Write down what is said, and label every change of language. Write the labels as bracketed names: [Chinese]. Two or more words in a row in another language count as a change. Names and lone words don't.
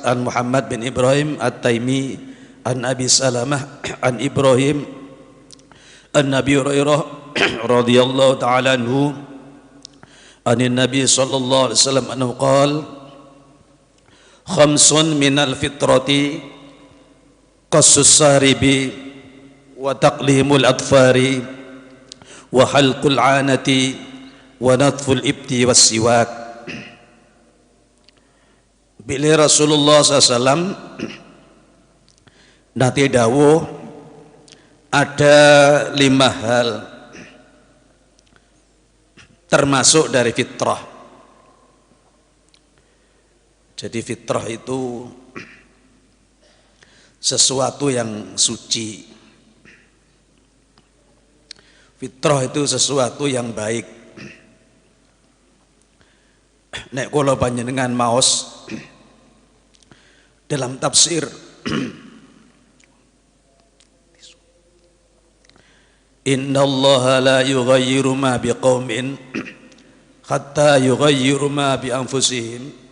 [Arabic] عن محمد بن إبراهيم التيمي عن أبي سلمة عن إبراهيم عن نبي هريرة رضي الله تعالى عنه عن النبي صلى الله عليه وسلم أنه قال خمس من الفطرة قص الشارب وتقليم الأظفار وحلق العانة ونتف الإبط والسواك. [Indonesian] Bila Rasulullah SAW nanti dawuh ada 5 hal termasuk dari fitrah. Jadi fitrah itu sesuatu yang suci. Fitrah itu sesuatu yang baik. [Javanese] Nek kula panjenengan maos dalam tafsir [Arabic] إن الله لا يغير ما بقوم حتى يغيروا ما بأنفسهم.